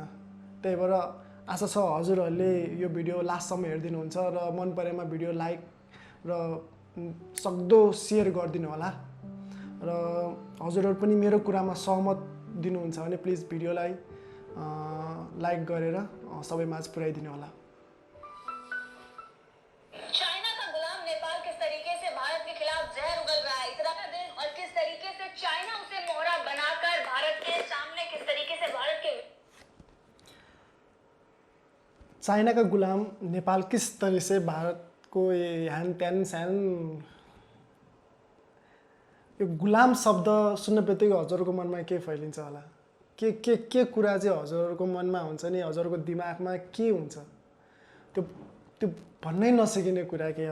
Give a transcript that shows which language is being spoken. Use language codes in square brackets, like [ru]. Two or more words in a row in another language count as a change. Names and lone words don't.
[ne] त्यही भएर आशा छ हजुरहरूले यो भिडियो लास्टसम्म हेरिदिनुहुन्छ र मन परेमा भिडियो लाइक र सक्दो सेयर गरिदिनु होला र हजुरहरू पनि मेरो कुरामा सहमत दिनुहुन्छ भने प्लिज भिडियोलाई लाइक गरेर सबैमाझ पुर्याइदिनु होला। [hi] चाइना का गुलाम नेपाल किस तरीके से भारत के खिलाफ जहर उगल रहा है, इतना देश और किस तरीके से चाइना उसे मोहरा बनाकर भारत के सामने किस तरीके से भारत के चाइना का गुलाम नेपाल किस तरह से भारत को ह्यान त्यान स्यान। [ne] यो गुलाम शब्द सुन्न बित्तिकै हजुरको मनमा के फैलिन्छ होला, के कुरा चाहिँ हजुरको मनमा हुन्छ नि, हजुरको दिमागमा के हुन्छ त्यो त्यो भन्नै नसकिने कुरा के।